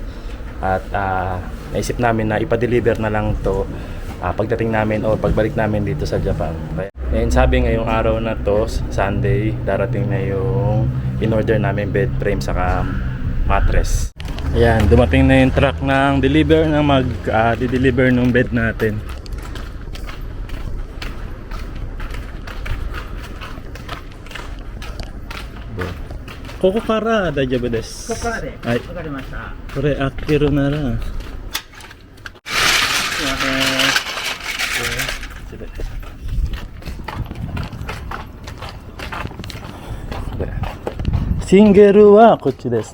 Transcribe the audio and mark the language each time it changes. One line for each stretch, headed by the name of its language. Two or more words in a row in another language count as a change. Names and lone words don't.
Filipino: At naisip namin na ipa-deliver na lang to pagdating namin o pagbalik namin dito sa Japan. And sabi ngayong araw na to, Sunday, darating na yung in-order namin bed frame saka mattress. Ayan, dumating na yung truck ng deliver na mag-deliver ng bed natin.
Japanese: ここから大丈夫です. ここからで. Hai. Wakarimashita. これ開けるなら。シングルはこっちです.